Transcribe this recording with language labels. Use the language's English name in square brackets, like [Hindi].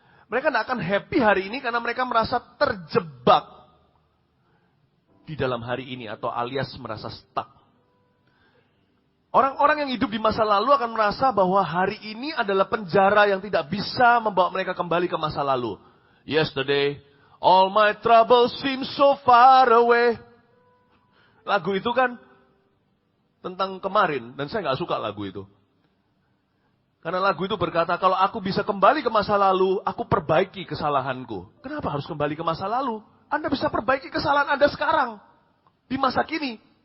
[Indonesian] Mereka tidak akan happy hari ini karena mereka merasa terjebak di dalam hari ini atau alias merasa stuck. Orang-orang yang hidup di masa lalu akan merasa bahwa hari ini adalah penjara yang tidak bisa membawa mereka kembali ke masa lalu. [English] Yesterday, all my troubles seem so far away. [Indonesian] Lagu itu kan tentang kemarin, dan saya nggak suka lagu itu. Karena lagu itu berkata, kalau aku bisa kembali ke masa lalu, aku perbaiki kesalahanku. Kenapa harus kembali ke masa lalu? Anda bisa perbaiki kesalahan Anda sekarang, di masa kini.